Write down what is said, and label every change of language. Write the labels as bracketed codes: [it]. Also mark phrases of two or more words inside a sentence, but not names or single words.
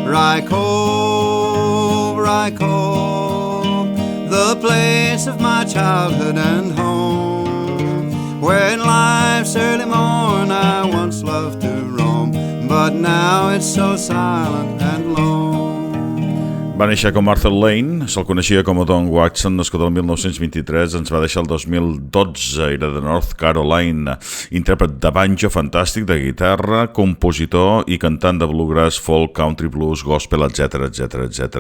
[en] Rycove, Rycove, the place of my childhood and home, where in life's early morn I once loved to roam, but now it's so silent and lone. [ca] Va néixer com Arthur Lane, se'l coneixia com a Don Watson, nascut el 1923, ens va deixar el 2012, era de North Carolina, intèrpret de banjo fantàstic, de guitarra, compositor i cantant de bluegrass, folk, country, blues, gospel, etc, etc, etc.